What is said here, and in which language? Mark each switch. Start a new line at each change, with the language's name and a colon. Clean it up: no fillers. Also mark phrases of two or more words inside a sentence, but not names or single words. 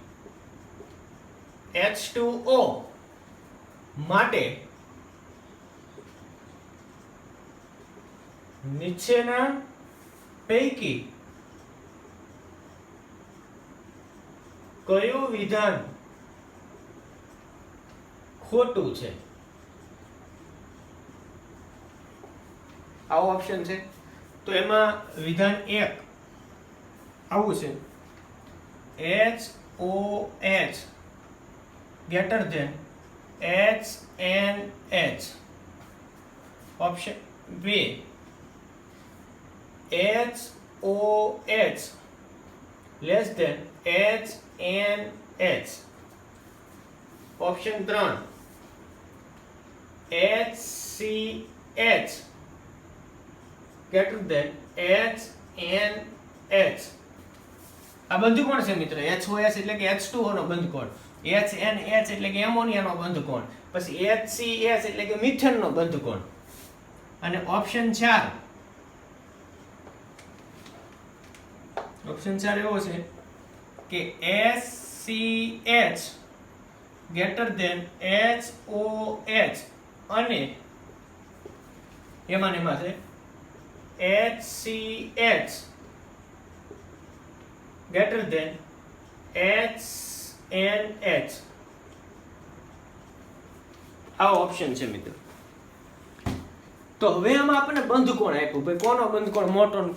Gujarati: H2O માટે નીચેના પૈકી કયું વિધાન ખોટું છે આવો ઓપ્શન છે તો એમાં વિધાન 1 આવું છે HOH
English: greater than
Gujarati: HNH ઓપ્શન 2 HOH
English: less than
Gujarati: HNH ઓપ્શન 3 HCH
English: greater than
Gujarati: HNH આ બંધકોણ છે મિત્ર HOS એટલે કે H2O નો બંધકોણ HNH એટલે કે એમોનિયાનો બંધકોણ પછી HCS એટલે કે મિથેનનો બંધકોણ અને ઓપ્શન 4 એવો છે કે SCH
English: greater than
Gujarati: HOH અને એમાં છે HCH
English: greater than
Gujarati: HNH આ ઓપ્શન છે મિત્રો તો હવે આમાં આપણને બંધકોણ આપ્યું ભાઈ કોનો બંધકોણ મોટો ને